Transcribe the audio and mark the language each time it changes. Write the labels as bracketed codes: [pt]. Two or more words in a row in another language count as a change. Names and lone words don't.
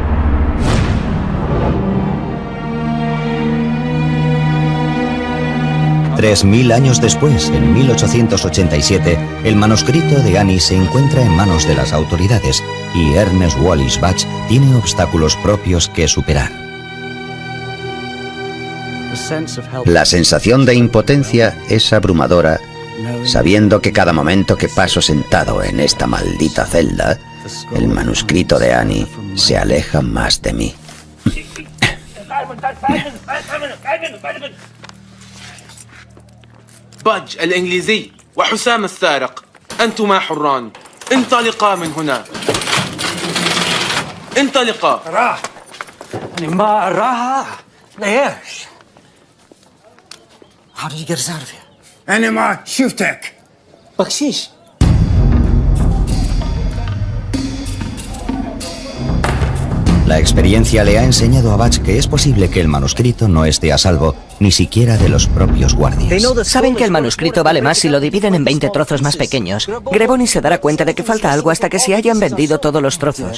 [es] Tres 3000 años después, en 1887, el manuscrito de Annie se encuentra en manos de las autoridades y Ernest Wallis Bach tiene obstáculos propios que superar. La sensación de impotencia es abrumadora, sabiendo que cada momento que paso sentado en esta maldita celda, el manuscrito de Annie se aleja más de mí. [ar] باج الإنجليزي وحسام السارق أنتما حران انطلقا من هنا انطلقا راح ما راح ليش [en] How did you get us out of here? [ar] أنا ما شفتك بخشيش [es] La experiencia le ha enseñado a Bach que es posible que el manuscrito no esté a salvo, ni siquiera de los propios guardias. Saben que el manuscrito vale más si lo dividen en 20 trozos más pequeños. Greboni se dará cuenta de que falta algo hasta que se hayan vendido todos los trozos.